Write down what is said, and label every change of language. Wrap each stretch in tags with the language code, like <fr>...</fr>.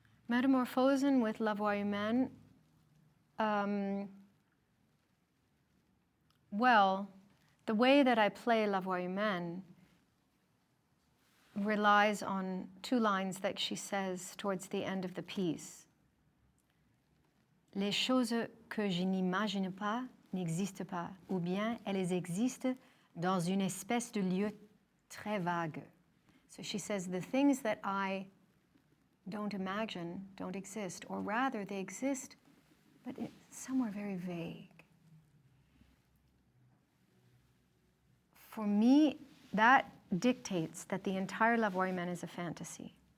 <en>Metamorphosen with La Voix Humaine. Well, the way that I play La Voix Humaine relies on two lines that she says towards the end of the piece.</en> <fr>Les choses que je n'imagine pas n'existent pas, ou bien elles existent dans une espèce de lieu très vague.</fr> <en>So she says, the things that I don't imagine don't exist, or rather they exist, but somewhere very vague. For me, that dictates that the entire La Voix Humaine is a fantasy.</en>